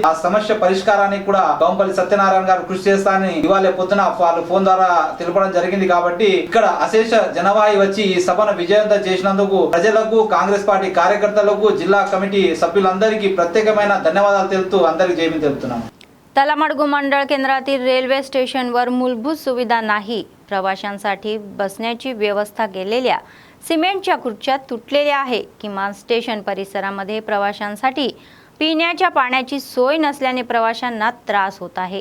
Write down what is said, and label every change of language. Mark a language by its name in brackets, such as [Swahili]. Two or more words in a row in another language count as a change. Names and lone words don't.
[Telugu] ఆ సమస్య పరిష్కారానికి కూడా కవంపల్లి సత్యనారాయణ గారు కృషి చేస్తానని ఇవాళ పొద్దున వాళ్ళు ఫోన్ ద్వారా తెలపడం జరిగింది. కాబట్టి ఇక్కడ అశేష జనవాయి వచ్చి ఈ సభను విజయవంతం చేసినందుకు ప్రజలకు, కాంగ్రెస్ పార్టీ కార్యకర్తలకు, జిల్లా కమిటీ సభ్యులందరికీ प्रत्येकమైన ధన్యవాదాలు తెలుపుతూ అందరికీ [Hindi] जय भीम [Telugu] తెలుపుతున్నాను. [Marathi] तलामडगु मंडळ केंद्रातील रेल्वे स्टेशनवर मूलभूत सुविधा नाही. प्रवाशांसाठी बसण्याची व्यवस्था केलेल्या सिमेंटच्या खुर्च्या तुटलेल्या आहे. किमान स्टेशन परिसरामध्ये प्रवाशांसाठी पिण्याच्या पाण्याची सोय नसल्याने प्रवाशांना त्रास होत आहे.